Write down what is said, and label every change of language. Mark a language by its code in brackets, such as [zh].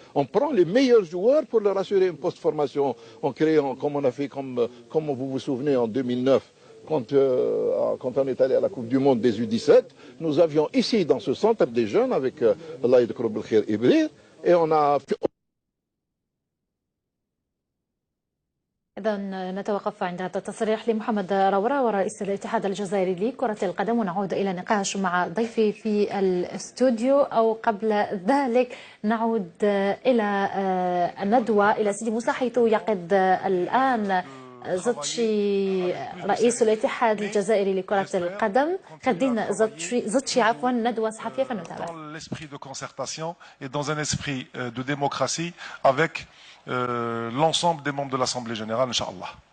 [fr] On prend les meilleurs joueurs pour leur assurer une post-formation en créant, comme on a fait, comme vous vous souvenez, en 2009, quand on est allé à la Coupe du Monde des U17, nous avions ici dans ce centre des jeunes avec Allah Yadkhour Belkhair Ibrir, et on a fait... [ar] إذا نتوقف عند هذا التصريح لمحمد راورا ورئيس الاتحاد الجزائري لكرة القدم، ونعود إلى نقاش مع ضيفي في الاستوديو. أو قبل ذلك نعود إلى الندوة إلى سيدي موسى، حيث يعقد الآن زتشي رئيس الاتحاد الجزائري لكرة القدم خدين زتشي عفوا ندوة صحفية فنتابع. [fr] Dans l'esprit de concertation et dans un esprit de démocratie avec l'ensemble des membres de l'Assemblée générale, Inch'Allah.